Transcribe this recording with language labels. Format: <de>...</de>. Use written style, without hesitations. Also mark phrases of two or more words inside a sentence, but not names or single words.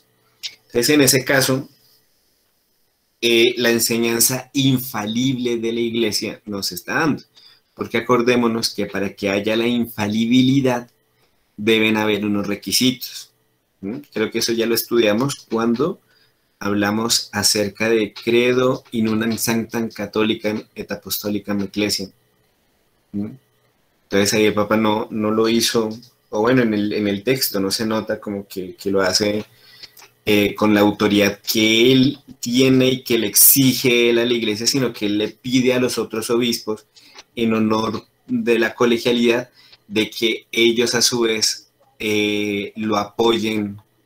<es>Entonces, en ese caso, la enseñanza infalible de la iglesia nos está dando, porque acordémonos que para que haya la infalibilidad deben haber unos requisitos. Creo que eso ya lo estudiamos cuando hablamos acerca de</es> <la>credo in unam sanctam catholicam et apostolicam ecclesiam.</la> <es>Entonces ahí el Papa no lo hizo, o bueno, en el texto no se nota como que lo hace con la autoridad que él tiene y que le exige él a la iglesia, sino que él le pide a los otros obispos, en honor de la colegialidad, de que ellos a su vez lo apoyen, ¿sí?</es>